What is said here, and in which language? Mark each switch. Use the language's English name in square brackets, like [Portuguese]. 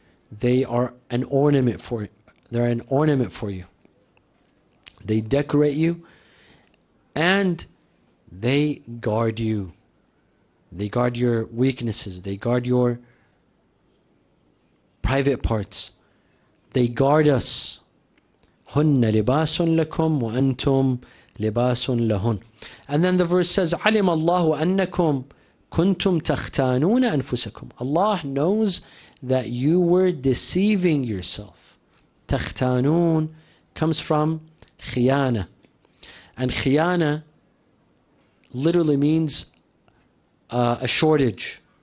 [English] They are an ornament for you. They're an ornament for you. They decorate you and they guard you. They guard your weaknesses. They guard your private parts. They guard us. [Arabic] هن لباس لكم وأنتم لباس لهن. [English] And then the verse says, [Arabic] علم الله أنكم كنتم تختانون أنفسكم. [English] Allah knows that you were deceiving yourself. تختانون comes from khiyana. And khiyana literally means a shortage.